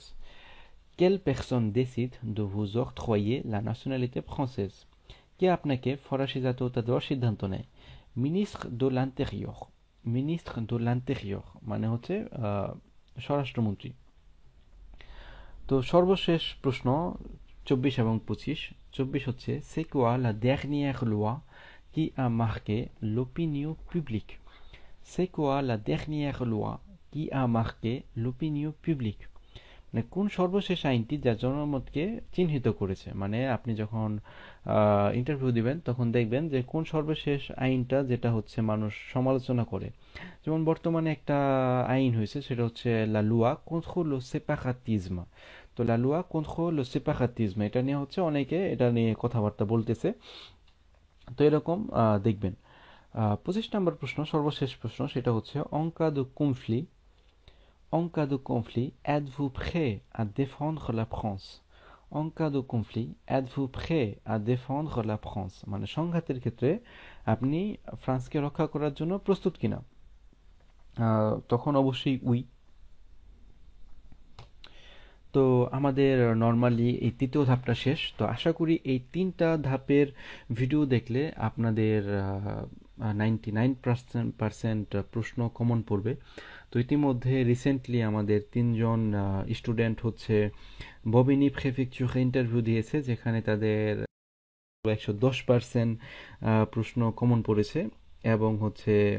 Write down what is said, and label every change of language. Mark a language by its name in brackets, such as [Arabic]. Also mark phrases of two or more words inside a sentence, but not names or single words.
[French] Quelle personne décide de vous octroyer la nationalité française? [Bangla] কে আপনাকে ফরাসি জাতীয়তা দেওয়ার সিদ্ধান্ত নেয় [French] ministre de l'intérieur ministre de l'intérieur [Bangla] মানে হচ্ছে স্বরাষ্ট্রমন্ত্রী তো সর্বশেষ প্রশ্ন 24 এবং 25 24 হচ্ছে [French] c'est quoi la dernière loi qui a marqué l'opinion publique C'est quoi la dernière loi qui a marqué l'opinion publique [Bangla] মানে কোন সর্বশেষ আইনটি যা জনমতকে চিহ্নিত করেছে মানে আপনি যখন ইন্টারভিউ দিবেন তখন দেখবেন যে কোন সর্বশেষ আইনটা যেটা হচ্ছে মানুষ সমালোচনা করে যেমন বর্তমানে একটা আইন হয়েছে সেটা হচ্ছে [French] la loi contre le séparatisme [Bangla] তো [French] la loi contre le séparatisme [Bangla] এটা নিয়ে হচ্ছে অনেকে এটা নিয়ে কথাবার্তা বলতেছে তো এরকম দেখবেন 25 নম্বর প্রশ্ন সর্বশেষ প্রশ্ন সেটা হচ্ছে [French] en cas de conflit êtes-vous prêt à défendre la France en cas de conflit êtes-vous prêt à défendre la France [Bangla] মানে সংঘাতের ক্ষেত্রে আপনি ফ্রান্সকে রক্ষা করার জন্য প্রস্তুত কিনা তখন অবশ্যই উই তো আমাদের নর্মালি এই তৃতীয় ধাপটা শেষ তো আশা করি এই তিনটা ধাপের ভিডিও দেখলে আপনাদের 99% প্রশ্ন কমন পড়বে তো ইতিমধ্যে রিসেন্টলি আমাদের 3 জন স্টুডেন্ট হচ্ছে ববিনি প্রেফেকচারে ইন্টারভিউ দিয়েছে যেখানে তাদের 110% প্রশ্ন কমন পড়েছে এবং হচ্ছে